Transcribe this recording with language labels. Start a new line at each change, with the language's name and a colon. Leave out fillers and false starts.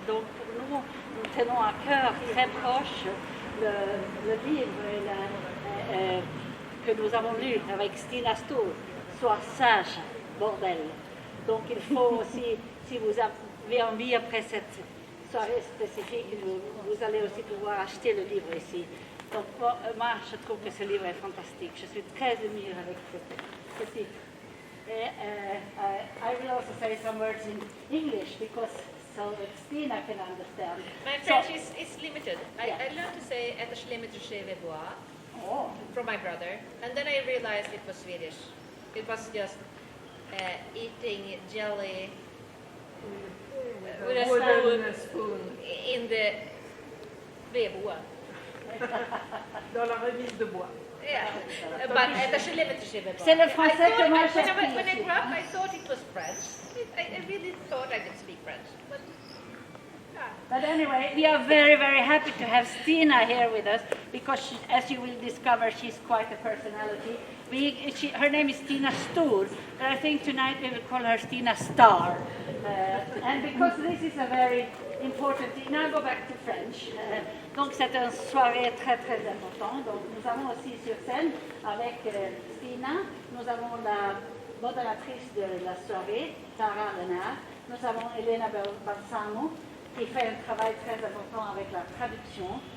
French: Donc, pour nous, nous tenons à cœur très proche le livre que nous avons lu avec Stina Stor, Sois sage, bordel. Donc il faut aussi, si vous avez envie après cette soirée spécifique, vous allez aussi pouvoir acheter le livre ici. Donc moi, je trouve que ce livre est fantastique. Je suis très émue avec ce titre. Et
English: I will also say some words in English because so Stina can understand. My French is limited. I learned to say
Swedish: "Äta limited chez bois"
English: from my brother, and then I realized it was Swedish. It was just eating jelly with a spoon in the vedboa.
French: Dans la remise de bois.
English: Yeah, but
French: C'est le français que moi j'ai appris.
English: When I grew up, I thought it was French. I really thought I could speak French. But anyway, we are very, very happy to have Stina here with us because, as you will discover, she's quite a personality. Her name is Stina Stor, but I think tonight we will call her Stina Star. And because this is a very important, now I go back to French.
French: Donc c'est une soirée très, très importante. Donc nous avons aussi sur scène avec Stina, nous avons la modératrice de la soirée, Tara Lenard. Nous avons Elena Balsamo, qui fait un travail très important avec la traduction.